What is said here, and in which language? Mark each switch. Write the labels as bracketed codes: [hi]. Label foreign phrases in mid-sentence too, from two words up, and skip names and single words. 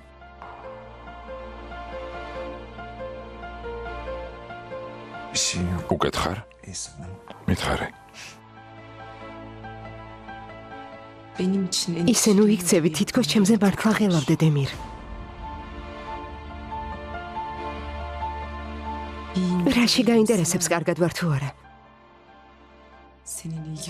[ka] უკეთ ხარ? მითხარე. [tr] Benim için en [ka] ისე ნუ იქცევი თითქოს ჩემზე მართლა ღელავდე დემირ. რაში გაინტერესებს კარგად ვარ თუ არა? [tr] senin iyi